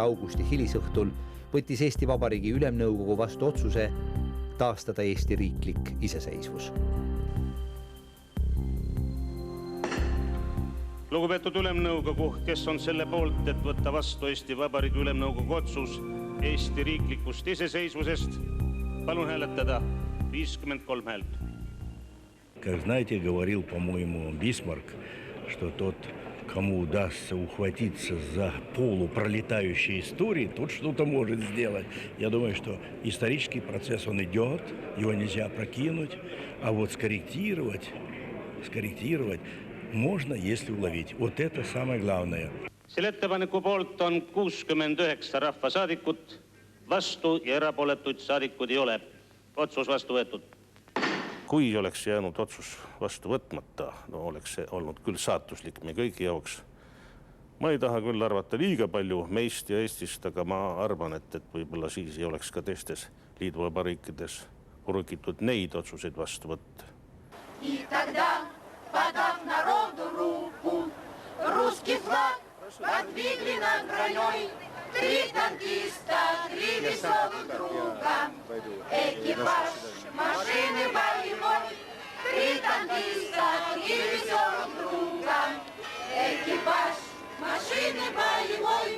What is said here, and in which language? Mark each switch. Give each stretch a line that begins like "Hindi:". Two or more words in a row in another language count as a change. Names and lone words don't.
Estonian: augusti hilisõhtul võttis Eesti Vabariigi Ülemnõukogu vastu otsuse taastada Eesti riiklik iseseisvus. Lugupeetud Ülemnõukogu, kes on selle poolt, et võtta vastu Eesti Vabariigi Ülemnõukogu otsus Eesti riiklikust iseseisvusest, palun hääletada 53 häält.
Russian: Как знаете, говорил, по-моему, Бисмарк, что тот, кому удастся ухватиться за полупролетающие истории, тот что-то может сделать. Я думаю, что исторический процесс, он идет, его нельзя прокинуть, а вот скорректировать можно, если уловить. Вот это самое главное.
Estonian: Selle ettepaneku poolt on 69 rahvasaadikut, vastu ja erapooletuid saadikud ei ole. Otsus vastu võetud. Kui oleks jäänud otsus vastu võtmata, oleks see olnud küll saatuslik me kõigi jaoks. Ma ei taha küll arvata liiga palju meist ja Eestist, aga ma arvan, et võib-olla siis ei oleks ka teistes liiduvabariikides urukitud neid otsuseid vastu võtta.
Russian: И тогда, подав народу руку, русский флаг подвигли над броней. 3 танкиста, 3 веселых друга, экипаж машины боевой. 3 танкиста, 3 веселых друга, экипаж машины боевой.